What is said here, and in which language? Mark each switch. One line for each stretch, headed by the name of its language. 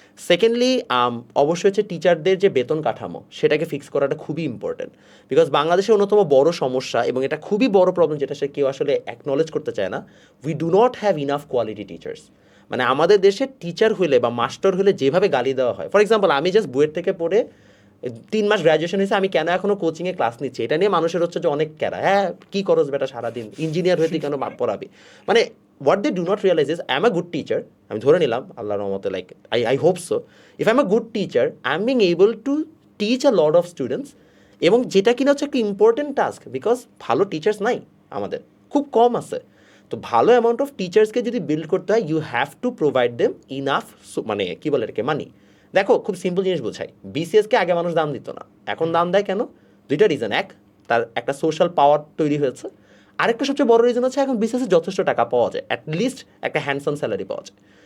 Bangla: Secondly, অবশ্যই হচ্ছে টিচারদের যে বেতন কাঠামো সেটাকে ফিক্স করাটা খুবই ইম্পর্টেন্ট, বিকজ বাংলাদেশের অন্যতম বড় সমস্যা, এবং এটা খুবই বড় প্রবলেম যেটা সে কেউ আসলে অ্যাকনলেজ করতে চায় না,
English: We do not have enough quality teachers.
Bangla: মানে আমাদের দেশে টিচার হইলে বা মাস্টার হলে যেভাবে গালি দেওয়া হয়,
English: for example
Bangla: আমি জাস্ট বুয়েট থেকে পড়ে 3 মাস গ্র্যাজুয়েশন হয়েছে, আমি কেন এখনও কোচিংয়ে ক্লাস নিচ্ছি, এটা নিয়ে মানুষের হচ্ছে যে অনেক ক্যারা, হ্যাঁ কী করস বেটা সারাদিন, ইঞ্জিনিয়ার হয়ে তুই কেন পড়াবি? মানে
English: what they do not realize is I'm a good teacher,
Bangla: আমি ধরে নিলাম আল্লাহর রহমতে,
English: like I hope so, if I'm a good teacher I'm being able to teach a lot of students,
Bangla: এবং যেটা কিনা হচ্ছে একটা ইম্পর্টেন্ট টাস্ক, বিকজ ভালো টিচার্স নাই আমাদের, খুব কম আছে। তো ভালো অ্যামাউন্ট অফ টিচার্সকে যদি বিল্ড করতে হয়,
English: you have to provide them enough,
Bangla: মানে কী বলে এটাকে, মানি। দেখো খুব সিম্পল জিনিস বোঝাই, বিসিএসকে আগে মানুষ দাম দিত না, এখন দাম দেয় কেন? দুইটা রিজন, এক তার একটা সোশ্যাল পাওয়ার তৈরি হয়েছে, আরেকটা সবচেয়ে বড় রিজন হচ্ছে এখন বিসিএসে যথেষ্ট টাকা পাওয়া যায়, অ্যাটলিস্ট একটা হ্যান্ডসাম স্যালারি পাওয়া যায়।